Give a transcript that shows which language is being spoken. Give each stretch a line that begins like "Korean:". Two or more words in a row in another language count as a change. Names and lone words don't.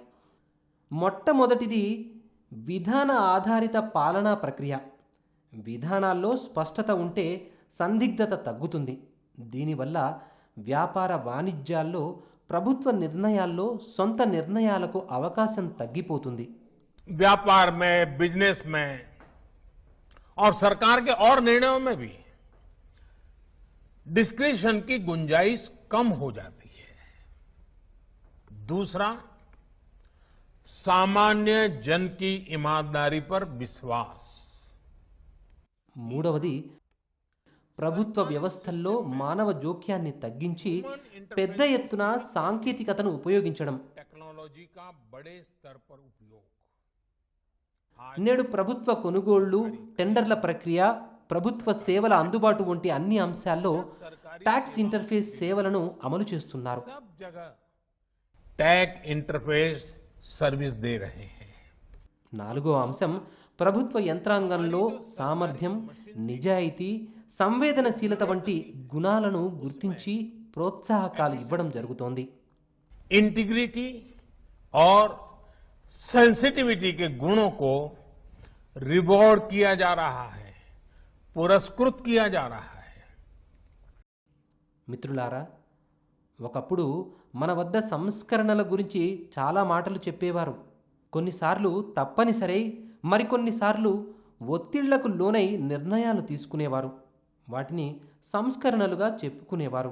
Telugu: మొట్టమొదటిది విధాన ఆధారిత పాలనా ప్రక్రియ. విధానాల్లో స్పష్టత ఉంటే సందిగ్ధత తగ్గుతుంది. దీనివల్ల వ్యాపార వాణిజ్యాల్లో ప్రభుత్వ నిర్ణయాల్లో సొంత నిర్ణయాలకు అవకాశం తగ్గిపోతుంది.
Hindi: व्यापार में, बिजनेस में और सरकार के और निर्णयों में भी डिस्क्रिशन की गुंजाइश कम हो जाती है। दूसरा, सामान्य जन की ईमानदारी पर विश्वास।
Telugu: మూడవది ప్రభుత్వ వ్యవస్థల్లో మానవ జోక్యాన్ని తగ్గించి పెద్ద ఎత్తున సాంకేతికతను ఉపయోగించడం.
Hindi: टेक्नोलॉजी का बड़े स्तर पर उपयोग।
Telugu: నేడు ప్రభుత్వ కొనుగోళ్లు, టెండర్ల ప్రక్రియ, ప్రభుత్వ సేవల అందుబాటు వంటి అన్ని అంశాల్లో
English: tax interface
Telugu: సేవలను అమలు చేస్తున్నారు.
Hindi: सब जगह
English: tag interface service
Hindi: दे रहे हैं।
Telugu: నాలుగో అంశం ప్రభుత్వ యంత్రాంగంలో సామర్థ్యం, నిజాయితీ, సంవేదనశీలత వంటి గుణాలను గుర్తించి ప్రోత్సాహకాలు ఇవ్వడం జరుగుతోంది.
Hindi: इंटीग्रिटी और सेंसिटिविटी के गुणों को रिवॉर्ड किया जा रहा है, पुरस्कृत किया जा रहा है।
Telugu: మిత్రులారా, ఒకప్పుడు మన వద్ద సంస్కరణల గురించి చాలా మాటలు చెప్పేవారు. కొన్నిసార్లు తప్పనిసరై, మరికొన్నిసార్లు ఒత్తిళ్లకు లోనై నిర్ణయాలు తీసుకునేవారు. వాటిని సంస్కరణలుగా చెప్పుకునేవారు.